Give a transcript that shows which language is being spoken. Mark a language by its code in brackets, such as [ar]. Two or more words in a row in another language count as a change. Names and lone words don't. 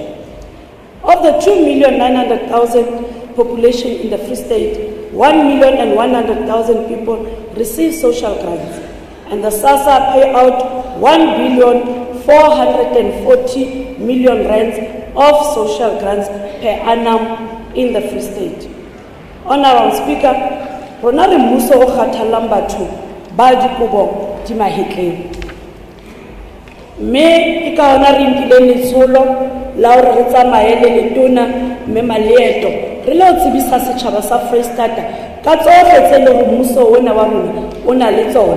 [en] Of the 2,900,000 population in the Free State, 1,100,000 people receive social grants, and the SASSA pay out 1,440,000,000 rands of social grants per annum in the Free State. Honorable Speaker, [st] rona re mmuso o kgathallang batho ba dikobo di mahetleng. Mme ke ka hona re nkileng letsholo la hore re tsamaye le letona mme Maleeto re lo tsebisa setjhaba sa Freistata ka tsohle tse le mmuso ona wa rona o na le tsona.